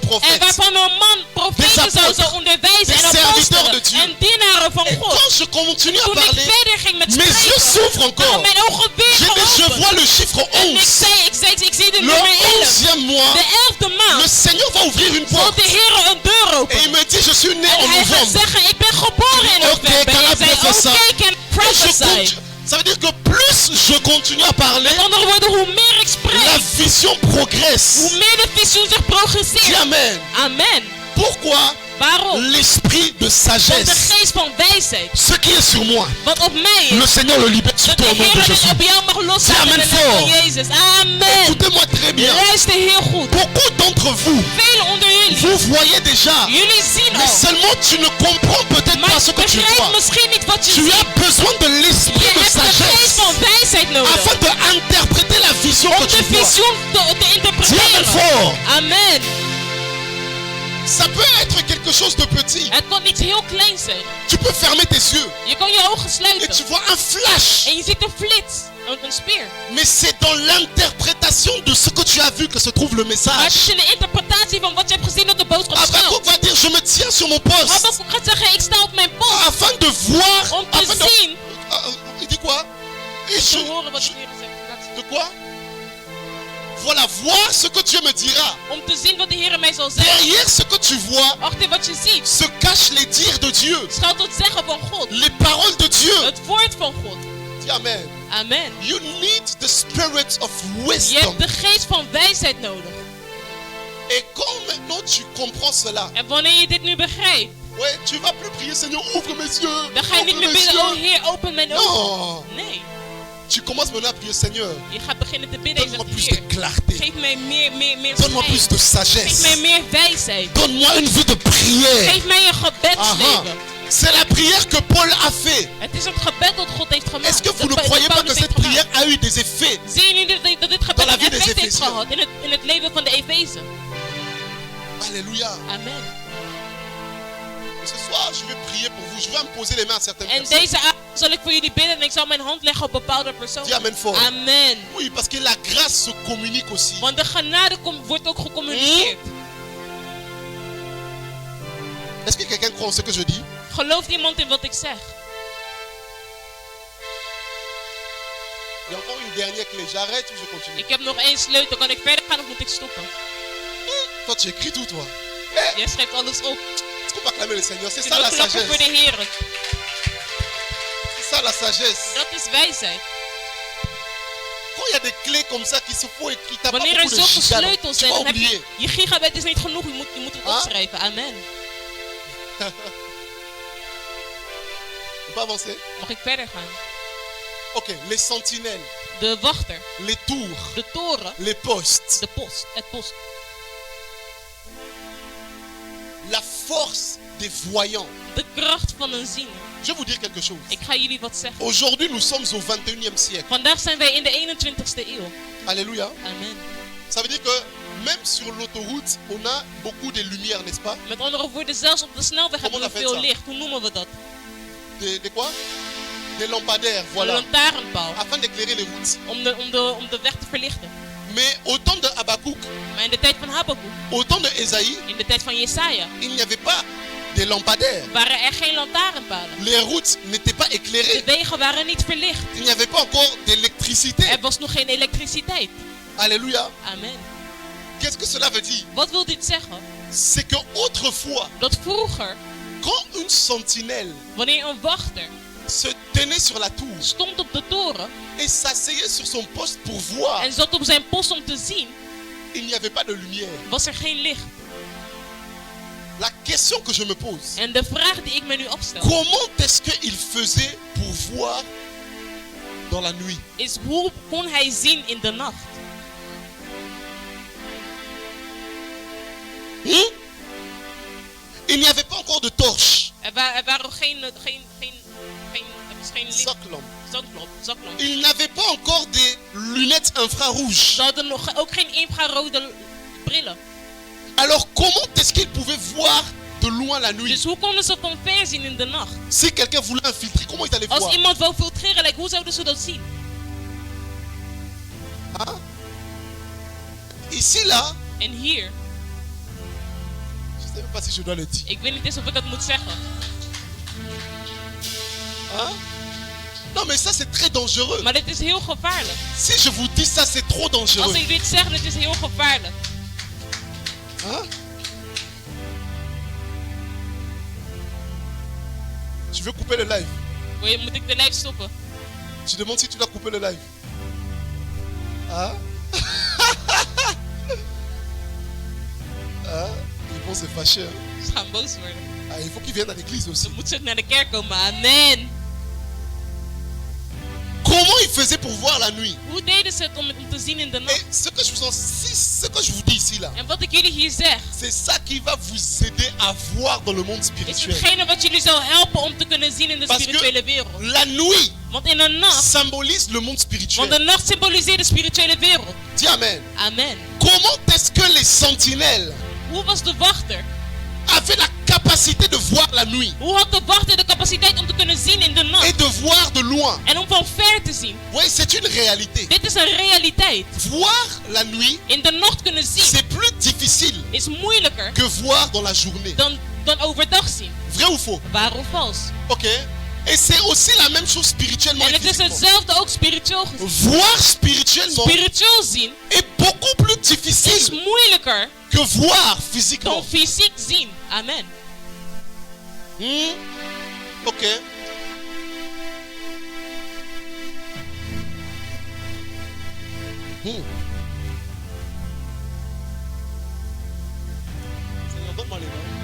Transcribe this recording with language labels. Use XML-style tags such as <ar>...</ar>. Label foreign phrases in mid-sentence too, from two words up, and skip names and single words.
<fr>En prophètes.</fr> <nl>waarvan een man profeten zou</nl> <fr>apôtres,</fr> <nl>onderwijzen</nl> <fr>des</fr> <nl>en</nl> <fr>serviteurs</fr> <nl>apostelen</nl> <fr>de Dieu.</fr> <nl>en dienaren van</nl> <fr>Et</fr> <nl>God.</nl> <fr>quand je continue à</fr> <nl>Toen ik</nl> <fr>parler,</fr> <nl>verder ging met</nl> <fr>mes yeux</fr> <nl>spreken,</nl> <fr>s'ouvrent encore.</fr> <nl>waren mijn ogen weer</nl> <fr>Je</fr> <nl>geopend.</nl> <fr>vois le chiffre</fr> <nl>En ik</nl> <fr>11.</fr> <nl>zie de</nl> <fr>Le</fr> <nl>nummer 11.</nl> <fr>11e mois,</fr> <nl>De 11e</nl> <fr>le</fr> <nl>maand</nl> <fr>Seigneur va ouvrir une</fr> <nl>zal</nl> <fr>porte.</fr> <nl>de Heer een deur</nl> <fr>Et</fr> <nl>openen.</nl> <fr>il me dit, je suis né</fr> <nl>En</nl> <fr>en</fr> <nl>hij gaat</nl> <fr>novembre.</fr> <nl>zeggen, ik ben geboren in Oké, november. kan En ik zei,</nl> <en>prophesy?</en> <nl>oké,</nl> <en>can</en> <fr>Et je</fr> <en>prophesy.</en> <fr>continue- ça veut dire que plus je continue à parler,</fr> <nl>Met andere woorden, hoe meer ik</nl> <fr>la</fr> <nl>spreek,</nl> <fr>vision progresse.</fr> <nl>hoe meer de visioen zich</nl> <fr>Dis</fr> <nl>progresseert.</nl> <fr>Amen.</fr> <nl>Amen.</nl> <fr>Pourquoi?</fr> <nl>Waarom?</nl> <fr>L'esprit de</fr> <nl>Want de</nl> <fr>sagesse,</fr> <nl>geest van wijsheid,</nl> <fr>ce qui est sur moi,</fr> <nl>wat op mij</nl> <fr>le</fr> <nl>is,</nl> <fr>Seigneur le libère sur</fr> <nl>dat</nl> <fr>toi</fr> <nl>de</nl> <fr>au nom de</fr> <nl>Heer</nl> <fr>Jésus.</fr> <nl>het op jou mag loslaten in</nl> <fr>Amen</fr> <nl>de naam van</nl> <fr>fort.</fr> <nl>Jezus. Amen.</nl> <fr>Écoutez-moi très bien.</fr> <nl>Luister heel goed.</nl> <fr>Beaucoup d'entre vous,</fr> <nl>Velen onder jullie,</nl> <fr>vous voyez déjà,</fr> <nl>jullie zien</nl> <fr>mais</fr> <nl>al,</nl> <fr>seulement tu ne comprends peut-être</fr> <nl>maar</nl> <fr>pas ce que tu</fr> <nl>begrijp</nl> <fr>vois.</fr> <nl>misschien niet wat je</nl> <fr>Tu</fr> <nl>ziet.</nl> <fr>as besoin de</fr> <nl>Je</nl> <fr>l'esprit de</fr> <nl>hebt de geest</nl> <fr>sagesse</fr> <nl>van wijsheid nodig</nl> <fr>afin d'interpréter la vision</fr> <nl>om</nl> <fr>que tu</fr> <nl>de</nl> <fr>vois.</fr> <nl>visioen te</nl> <fr>Dis Amen</fr> <nl>interpreteren.</nl> <fr>fort.</fr> <nl>Amen.</nl> <fr>Ça peut être quelque chose de petit.</fr> <nl>Het kan iets heel kleins zijn.</nl> <fr>Tu peux fermer tes yeux</fr> <nl>Je kan je ogen</nl> <fr>et</fr> <nl>sluiten</nl> <fr>tu vois un flash.</fr> <nl>en je ziet een flits, een speer.</nl> <fr>Mais c'est dans l'interprétation de ce que tu as vu que se trouve le</fr> <nl>Maar het</nl> <fr>message.</fr> <nl>is in de interpretatie van wat je hebt gezien dat de boodschap</nl> <fr>Habakkuk</fr> <nl>schuilt.</nl> <fr>va dire, je me tiens sur mon poste</fr> <nl>Habakkuk gaat zeggen, ik sta op mijn post</nl> <fr>afin de voir,</fr> <nl>om te</nl> <fr>afin de...</fr> <nl>zien,</nl> <fr>Il dit quoi? Et</fr> <nl>te horen wat de Heer zegt.</nl> <fr>de quoi? Voilà, voir ce que Dieu me dira.</fr> <nl>Om te zien wat de Heer mij zal zeggen.</nl> <fr>Derrière ce que tu vois</fr> <nl>Achter wat je ziet,</nl> <fr>se cachent les dires de Dieu,</fr> <nl>schuilt het zeggen van God.</nl> <fr>les paroles de Dieu.</fr> <nl>Het woord van God.</nl> <fr>Dis Amen.</fr> <nl>Amen.</nl> <en>You need the spirit of</en> <nl>Je</nl> <en>wisdom.</en> <nl>hebt de geest van wijsheid nodig.</nl> <fr>Et quand maintenant tu comprends cela,</fr> <nl>En wanneer je dit nu begrijpt,</nl> <fr>ouais, tu vas plus prier, Seigneur, ouvre mes yeux.</fr> <nl>dan ga je niet</nl> <fr>Ouvre</fr> <nl>meer</nl> <fr>mes</fr> <nl>bidden, oh</nl> <fr>yeux.</fr> <nl>Heer, open mijn ogen.</nl> <fr>Non.</fr> <nl>Nee,</nl> <fr>Tu commences maintenant à prier, Seigneur,</fr> <nl>je gaat beginnen te bidden en</nl> <fr>donne-moi</fr> <nl>zegt,</nl> <fr>plus de</fr> <nl>Heer,</nl> <fr>clarté.</fr> <nl>geef mij meer</nl> <fr>Donne-moi plus</fr> <nl>schijn.</nl> <fr>de</fr> <nl>Geef mij</nl> <fr>sagesse.</fr> <nl>meer wijsheid.</nl> <fr>Donne-moi une vie de prière.</fr> <nl>Geef mij een</nl> <fr>Aha.</fr> <nl>gebedsleven.</nl> <fr>C'est la prière que Paul a fait.</fr> <nl>Het is het gebed dat God heeft gemaakt.</nl> <fr>Est-ce que vous ne</fr> <nl>Dat</nl> <fr>croyez pas que</fr> <nl>Paulus</nl> <fr>cette</fr> <nl>heeft gemaakt.</nl> <fr>prière a eu des effets?</fr> <nl>Zien jullie dat dit</nl> <fr>Dans</fr> <nl>gebed</nl> <fr>la</fr> <nl>een</nl> <fr>vie des</fr> <nl>effect heeft</nl> <fr>Éphésiens.</fr> <nl>gehad in het leven van de Efeze?</nl> <fr>Alléluia.</fr> <nl>Amen.</nl> <fr>Ce soir, je vais prier pour vous. Je vais me poser les mains à certaines</fr> <nl>En</nl> <fr>personnes.</fr> <nl>deze avond zal ik voor jullie bidden en ik zal mijn hand leggen op bepaalde</nl> <fr>Dis</fr> <nl>personen.</nl> <fr>Amen fort.</fr> <nl>Amen.</nl> <fr>Oui, parce que la grâce se communique aussi.</fr> <nl>Want de genade wordt ook gecommuniceerd.</nl> <fr>Est-ce que quelqu'un croit en ce que je dis?</fr> <nl>Gelooft iemand in wat ik zeg?</nl> <fr>Il y a encore une dernière clé. J'arrête ou je continue?</fr> <nl>Ik heb nog één sleutel. Kan ik verder gaan of moet ik stoppen?</nl> <fr>Toi, tu écris tout, toi.</fr> <nl>Jij schrijft alles op.</nl> <fr>Est-ce qu'on peut acclamer le Seigneur? C'est</fr> <nl>Je</nl> <fr>ça</fr> <nl>wil</nl> <fr>la</fr> <nl>klappen voor de</nl> <fr>sagesse.</fr> <nl>Heer.</nl> <fr>C'est ça la sagesse.</fr> <nl>Dat is wijsheid.</nl> <fr>Quand il y a des clés comme ça qui se font et qui t'as pas</fr> <nl>Wanneer er</nl> <fr>beaucoup</fr> <nl>de zoveel</nl> <fr>gigas,</fr> <nl>sleutels</nl> <fr>tu</fr> <nl>zijn,</nl> <fr>vas</fr> <nl>dan heb je...</nl> <fr>oublier.</fr> <nl>Je gigabit is niet genoeg. Je moet het</nl> <fr>Ah?</fr> <nl>opschrijven.</nl> <fr>Amen. On peut avancer?</fr> <nl>Mag ik verder gaan?</nl> <fr>Ok, les sentinelles,</fr> <nl>De wachter.</nl> <fr>les tours,</fr> <nl>De toren.</nl> <fr>les postes,</fr> <nl>De post. Het post.</nl> <fr>la force des voyants.</fr> <nl>De kracht van een ziener.</nl> <fr>Je vais vous dire quelque chose.</fr> <nl>Ik ga jullie wat zeggen.</nl> <fr>Aujourd'hui, nous sommes au 21e siècle.</fr> <nl>Vandaag zijn wij in de 21ste eeuw.</nl> <fr>Alléluia.</fr> <nl>Amen.</nl> <fr>Ça veut dire que même sur l'autoroute, on a beaucoup de lumières, n'est-ce pas?</fr> <nl>Met andere woorden, zelfs op de snelweg hebben we</nl> <fr>Comment on</fr> <nl>veel</nl> <fr>appelle ça?</fr> <nl>licht. Hoe noemen we dat?</nl> <fr>De quoi? Des lampadaires,</fr> <nl>Een</nl> <fr>voilà.</fr> <nl>lantaarnpaal.</nl> <fr>Afin d'éclairer les routes.</fr> <nl>Om de weg te verlichten.</nl> <fr>Mais au temps de Habakkuk,</fr> <nl>Maar in de tijd van Habakkuk,</nl> <fr>au temps de Ésaïe,</fr> <nl>in de tijd van Jesaja,</nl> <fr>il n'y avait pas de lampadaires.</fr> <nl>waren er geen lantaarnpalen.</nl> <fr>Les routes n'étaient pas</fr> <nl>De</nl> <fr>éclairées.</fr> <nl>wegen waren niet verlicht.</nl> <fr>Il n'y avait pas encore d'électricité.</fr> <nl>Er was nog geen elektriciteit.</nl> <fr>Alléluia.</fr> <nl>Amen.</nl> <fr>Qu'est-ce que cela veut dire?</fr> <nl>Wat wil dit zeggen?</nl> <fr>C'est que autrefois,</fr> <nl>Dat vroeger,</nl> <fr>quand une sentinelle</fr> <nl>wanneer een wachter</nl> <fr>se tenait sur la tour</fr> <nl>stond op de toren</nl> <fr>et s'asseyait sur son poste pour voir,</fr> <nl>en zat op zijn post om te zien,</nl> <fr>il n'y avait pas de lumière.</fr> <nl>was er geen licht.</nl> <fr>La question que je me pose,</fr> <nl>En de vraag die ik me nu afstel,</nl> <fr>comment est-ce qu'il faisait pour voir dans la nuit?</fr> <nl>is hoe kon hij zien in de nacht?</nl> <fr>Il n'y avait pas encore de torche.</fr> <nl>Er waren geen Zaklamp. zaklamp.</nl> <fr>Il n'avait pas encore des lunettes infrarouges.</fr> <nl>Ze hadden ook geen infrarode brillen.</nl> <fr>Alors comment est-ce qu'ils pouvaient voir de loin la nuit?</fr> <nl>Dus hoe konden ze van ver zien in de nacht?</nl> <fr>Si quelqu'un voulait infiltrer, comment il allait</fr> <nl>Als</nl> <fr>voir?</fr> <nl>iemand wou filtreren, hoe zouden ze dat zien?</nl> <fr>Hein? Ici là,</fr> <nl>En hier,</nl> <fr>je ne sais même pas si je dois le dire.</fr> <nl>ik weet niet eens of ik dat moet zeggen.</nl> <fr>Hein? Non mais ça c'est très dangereux.</fr> <nl>Maar dit is heel gevaarlijk.</nl> <fr>Si je vous dis ça, c'est trop dangereux.</fr> <nl>Als ik dit zeg, dit is heel gevaarlijk.</nl> <fr>Hein? Tu veux couper le live?</fr> <nl>Moet ik de live stoppen?</nl> <fr>Tu demandes si tu dois couper le live. Hein? Hein? Ils vont se fâcher. Hein?</fr> <nl>Ze gaan boos worden.</nl> <fr>Ah, il faut qu'ils viennent à l'église aussi.</fr> <nl>Dan moeten ze ook naar de kerk komen.</nl> <fr>Amen. Comment ils faisaient pour voir la nuit?</fr> <nl>Hoe deden ze het om te zien in de</nl> <fr>Et</fr> <nl>nacht?</nl> <fr>ce que je vous dis ici là,</fr> <nl>En wat ik jullie hier zeg,</nl> <fr>c'est ça qui va vous aider à voir dans le monde</fr> <nl>is</nl> <fr>spirituel.</fr> <nl>hetgene wat jullie zal helpen om te kunnen zien in de</nl> <fr>Parce que</fr> <nl>spirituele wereld.</nl> <fr>la nuit</fr> <nl>Want in de nacht,</nl> <fr>symbolise le monde</fr> <nl>want</nl> <fr>spirituel.</fr> <nl>de nacht symboliseert de spirituele wereld.</nl> <fr>Dis amen.</fr> <nl>Amen.</nl> <fr>Comment est-ce que les sentinelles</fr> <nl>Hoe was de wachter?</nl> <fr>avaient la capacité de voir la nuit</fr> <nl>Hoe had de wachter de capaciteit om te kunnen zien in de</nl> <fr>et</fr> <nl>nacht?</nl> <fr>de voir de loin?</fr> <nl>En om van ver te zien.</nl> <fr>Oui, c'est une réalité.</fr> <nl>Dit is een realiteit.</nl> <fr>Voir la nuit,</fr> <nl>In de nacht kunnen zien</nl> <fr>c'est plus difficile</fr> <nl>is moeilijker</nl> <fr>que voir dans la journée.</fr> <nl>dan overdag zien.</nl> <fr>Vrai ou faux?</fr> <nl>Waar of vals?</nl> <fr>Ok. Et c'est aussi la même chose spirituellement</fr> <nl>En</nl> <fr>et</fr> <nl>het is</nl> <fr>physiquement.</fr> <nl>hetzelfde ook spiritueel gezien.</nl> <fr>Voir spirituellement</fr> <nl>Spiritueel zien</nl> <fr>est beaucoup plus</fr> <nl>is</nl> <fr>difficile</fr> <nl>moeilijker</nl> <fr>que voir</fr> <nl>dan</nl> <fr>physiquement.</fr> <nl>fysiek zien. Amen.</nl> <fr>Ok. Seigneur, donne-moi les mains.</fr>